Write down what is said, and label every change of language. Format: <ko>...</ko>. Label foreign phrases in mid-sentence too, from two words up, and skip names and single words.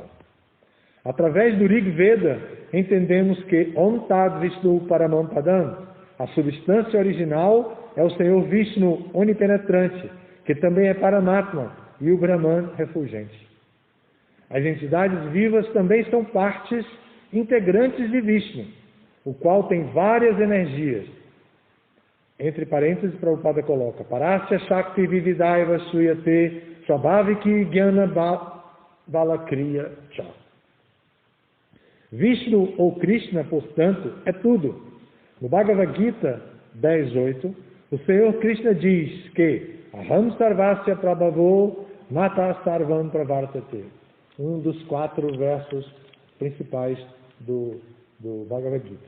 <pt>Através do Rig Veda, entendemos que</pt> <sa>Om Tad Vishnu Paramam Padam,</sa> <pt>a substância original, é o Senhor Vishnu onipenetrante, que também é Paramatma, e o Brahman refulgente. As entidades vivas também são partes integrantes de Vishnu, o qual tem várias energias. Entre parênteses, Prabhupada coloca:</pt> <sa>Parasya Shakti Vividaiva Suyate Swabhaviki Jnana Balakriya Cha.</sa> <pt>Vishnu ou Krishna, portanto, é tudo. No Bhagavad Gita 10.8, o Senhor Krishna diz que</pt> <sa>Aham Sarvasya Prabhavo Mata Sarvam Pravartate.</sa> <pt>Um dos 4 versos principais do Bhagavad Gita.</pt>